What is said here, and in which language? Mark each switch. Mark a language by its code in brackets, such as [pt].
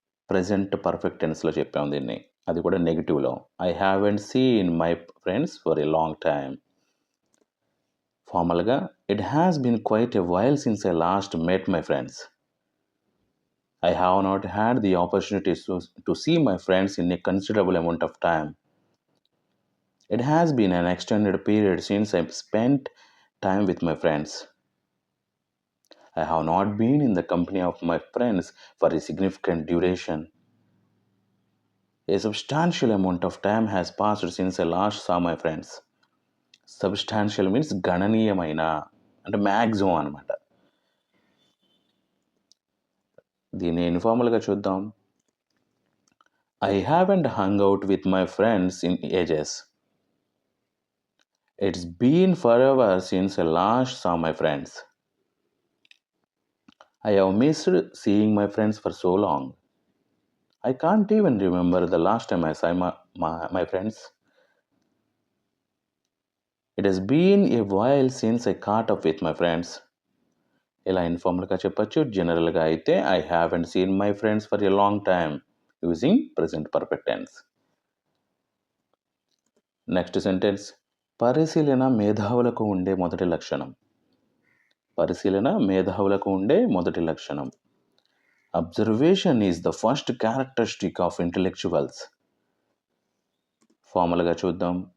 [te] Present perfect టెన్స్లో చెప్పాము దీన్ని, అది కూడా నెగిటివ్లో. [en] I haven't seen my friends for a long time. ఫార్మల్గా, it has been quite a while since I last met my friends. I have not had the opportunity to see my friends in a considerable amount of time. It has been an extended period since I've spent time with my friends. I have not been in the company of my friends for a significant duration. A substantial amount of time has passed since I last saw my friends. Substantial means [te] గణనీయమైన, అంటే maximum అనమాట. దీన్ని ఇన్ఫార్మల్గా చూద్దాం. [en] I haven't hung out with my friends in ages. It's been forever since I last saw my friends. I have missed seeing my friends for so long. I can't even remember the last time I saw my friends. It has been a while since I caught up with my friends. [te] ఇలా ఇన్ఫార్మల్గా చెప్పచ్చు. జనరల్గా అయితే [en] I haven't seen my friends for a long time using present perfect tense. [te] Next sentence, పరిశీలన మేధావులకు ఉండే మొదటి లక్షణం. పరిశీలన మేధావులకు ఉండే మొదటి లక్షణం. [en] Observation is the first characteristic of intellectuals. [te] ఫార్మల్గా చూద్దాం.